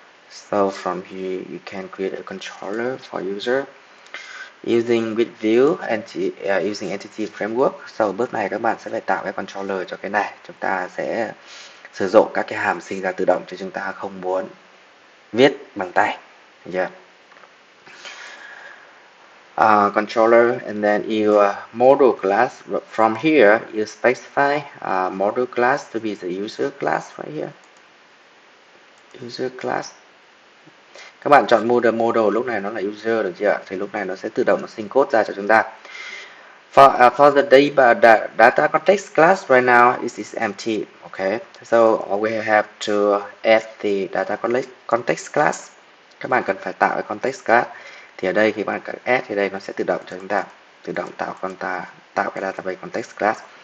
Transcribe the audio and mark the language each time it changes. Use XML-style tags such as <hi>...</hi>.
<en>So from here you can create a controller for user using with view and using entity framework.</en> <vi>Sau bước này các bạn sẽ phải tạo cái controller cho cái này. Chúng ta sẽ sử dụng các cái hàm sinh ra tự động chứ chúng ta không muốn viết bằng tay. Yeah.</vi> <en>Controller, and then you model class. From here you specify model class to be the user class right here. User class.</en> <vi>Các bạn chọn model lúc này nó là user, được chưa? Thì lúc này nó sẽ tự động nó sinh code ra cho chúng ta.</vi> <en>For the data context class right now it is empty. Okay, so we have to add the data context class.</en> <vi>Các bạn cần phải tạo cái context class. Thì ở đây khi bạn cần add thì đây nó sẽ tự động cho chúng ta tự động tạo cái database context class.</vi>